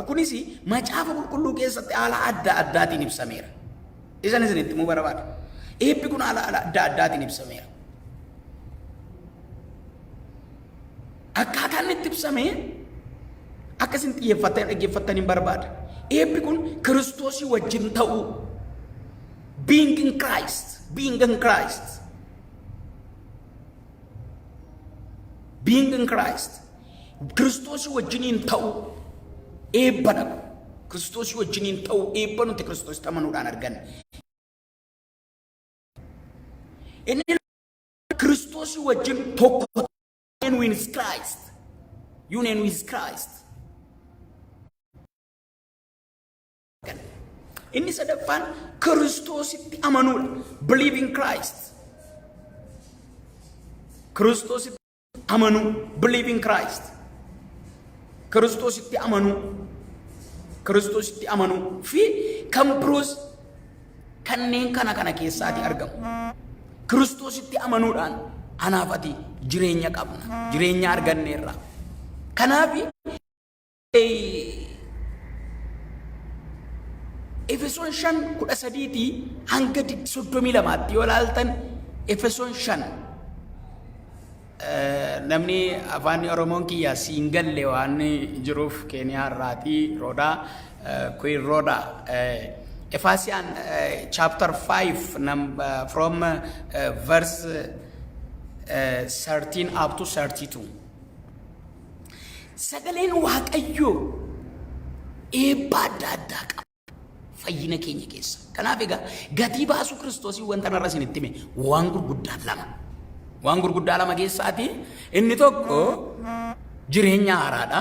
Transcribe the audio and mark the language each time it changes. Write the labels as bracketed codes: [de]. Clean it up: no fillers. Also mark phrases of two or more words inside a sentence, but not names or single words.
[om] Kunis macaafa qulqulluu keessatti haala adda addaatiin ibsameera. Isan isinitti himuu barbaada. Eebbi kun haala adda addaatiin ibsameera. Akkaataan itti ibsamee akkasin dhaggeeffattanii barbaada. Eebbi kun Kiristoosii wajjin ta'uu, [en] being in Christ, being in Christ. Being in Christ, [om] Kiristoosii wajjiniin ta'uu eebba dha. Kiristoosii wajjiniin ta'uu eebba nuti Kiristoositti amanuudhaan arganne. Inni Kiristoosii wajjin tokko [en] union with Christ. Union with Christ. [om] Inni sadaffaan Kiristoositti amanuudha. [en] Believe in Christ. [om] Kiristoositti amanu, [en] believe in Christ. [om] Kiristoositti amanu, Kiristoositti amanu fi kan biroos kanneen kana keessaati argamu. Kiristoositti amanuudhaan anaaf ati jireenya qabna, jireenya arganneerra. Kanaaf Efesoon 5:13 hanga 32 yoo ilaaltan Efesoon 5 namni afaan Oromoon kiyya siin galle waan jiruuf Keeniyaa irraatii roodaa Queen Rhoda [en] Ephesians chapter 5 from verse 13 up to 32. [om] Sagaleen Waaqayyoo eebba adda addaa qaba fayyina keenya keessa. Kanaaf egaa gatii baasuu Kiristoosii wanta narra isinitti hime waan gurguddaa lama. Waan gurguddaa lama keessaati. Inni tokko jireenya haaraadha.